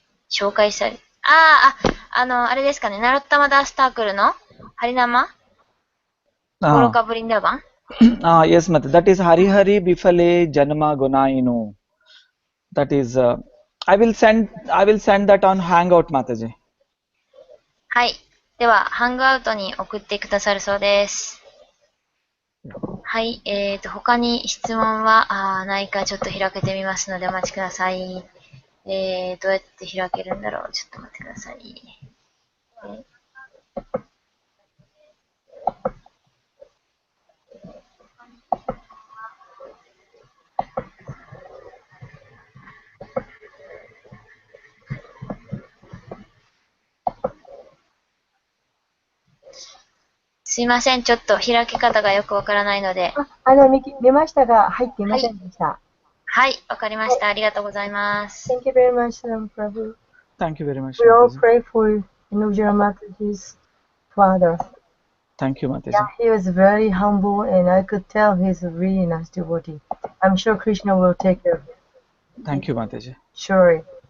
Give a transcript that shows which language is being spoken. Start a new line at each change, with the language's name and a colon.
Japanese: 紹介され、あれですかね、ナロッタマダースタークルのハリナマゴロカブリンダバン
English: Yes, Mataji. That is Hari Hari Bifale Janma Gunainu. That is, I will send that on Hangout, Mataji.
Japanese: はい。では、ハングアウトに送ってくださるそうです。はい。他に質問はないかちょっと開けてみますのでお待ちください。どうやって開けるんだろう。ちょっと待ってください。すいません。ちょっと開き方がよくわからないので。見ましたが、入っていませんでした。はい、わかりました。ありがとうございます。
English: Thank you very much, Prabhu. Thank you very much. We all pray for Inujira Mataji's father. Thank you, Mataji. Yeah, he was very humble, and I could tell he's a really nice devotee. I'm sure Krishna will take care of him. Thank you, Mataji. Sure.